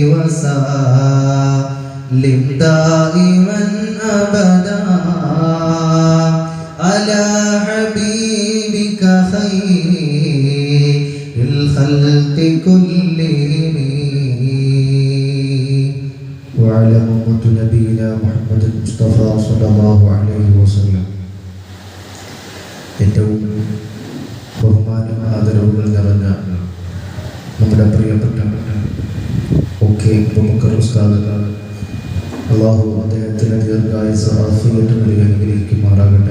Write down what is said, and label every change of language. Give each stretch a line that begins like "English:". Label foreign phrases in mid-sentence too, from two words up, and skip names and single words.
Arabic: وسلم دائما أبدا على حبيبك خير الخلق كلهم وعلى أمة نبينا محمد المصطفى صلى الله عليه وسلم
Malayalam: ഏറ്റവും ബഹുമാനം ആദരവുകൾ നിറഞ്ഞ നമ്മുടെ പ്രിയപ്പെട്ട ഒക്കെ പ്രമുഖർ ഉസ്താദ് അള്ളാഹു അദ്ദേഹത്തിന് ദീർഘായുസ്സ് ആഫിയത്ത് നൽകി അനുഗ്രഹിക്കുമാറാകട്ടെ.